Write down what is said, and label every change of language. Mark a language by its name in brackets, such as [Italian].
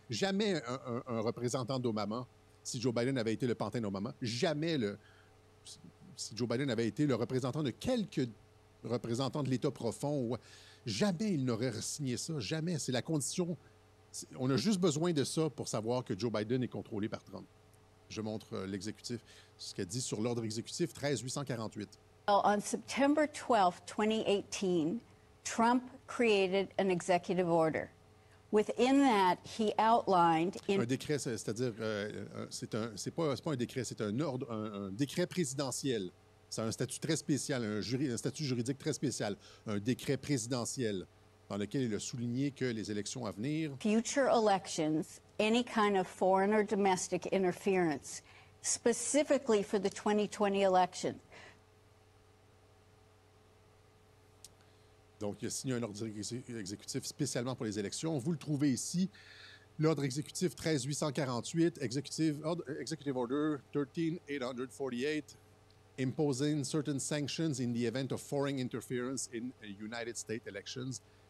[French] Jamais un représentant d'Obama, si Joe Biden avait été le pantin d'Obama, jamais si Joe Biden avait été le représentant de quelques représentants de l'État profond, jamais il n'aurait re-signé ça. Jamais. C'est la condition. On a juste besoin de ça pour savoir que Joe Biden est contrôlé par Trump. Je montre l'exécutif, ce qu'elle dit sur l'ordre exécutif 13-848. [English] On September 12, 2018, Trump created an executive order. Within that, he outlined... [French] Un décret, c'est-à-dire, c'est pas un décret, c'est un décret présidentiel. C'est un statut très spécial, un statut juridique très spécial, un décret présidentiel dans lequel il a souligné que les élections à venir... [English] Future elections, any kind of foreign or domestic interference, specifically for the 2020 election. [French] Donc, il a signé un ordre exécutif spécialement pour les élections. Vous le trouvez ici, l'ordre exécutif 13-848, [English] Executive Order 13-848, imposing certain sanctions in the event of foreign interference in United States elections.